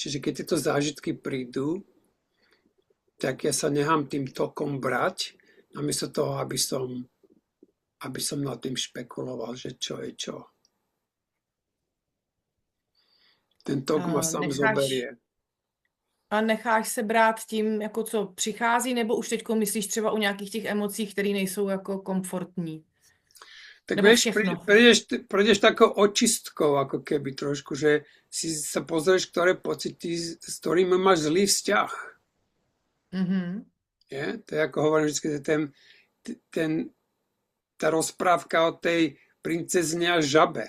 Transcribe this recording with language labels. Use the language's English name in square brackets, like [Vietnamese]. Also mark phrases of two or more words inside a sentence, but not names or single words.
[Slovak] Čiže keď tieto zážitky prídu, tak ja sa nechám tým tokom brať, namiesto toho, aby som nad tým špekuloval, že čo je čo. Ten tok ma sám zoberie. [Czech] A necháš se brát tím, jako co přichází, nebo už teďko myslíš třeba o nějakých těch emocích, které nejsou jako komfortní? [Slovak] Tak [Czech] Nebo [Slovak] vieš, [Czech] všechno? [Slovak] prejdeš takou očistkou, ako keby trošku, že si sa pozrieš, ktoré pocity, s ktorými máš zlý vzťah. Mhm. Je? To je ako hovorím vždy, tá rozprávka o tej princezne a žabe.